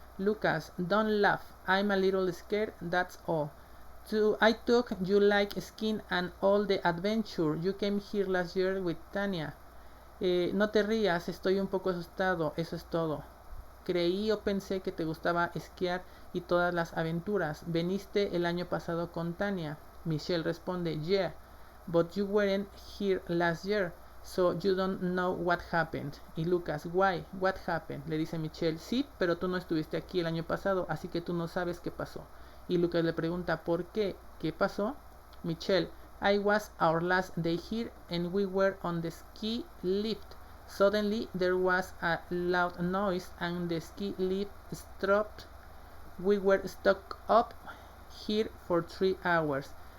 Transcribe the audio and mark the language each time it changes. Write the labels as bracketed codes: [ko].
[en] Lucas, don't laugh, I'm a little scared, that's all. I took you like skiing and all the adventure. You came here last year with Tania. [es] No te rías, estoy un poco asustado, eso es todo. Creí o pensé que te gustaba esquiar y todas las aventuras. Veniste el año pasado con Tania. Michelle responde, [en] yeah, but you weren't here last year, so you don't know what happened. Y Lucas, why? What happened? [es] Le dice Michelle, sí, pero tú no estuviste aquí el año pasado, así que tú no sabes qué pasó. Y Lucas le pregunta, ¿por qué? ¿Qué pasó? [en] Michelle, I was our last day here and we were on the ski lift. Suddenly there was a loud noise and the ski lift stopped. We were stuck up here for 3 hours.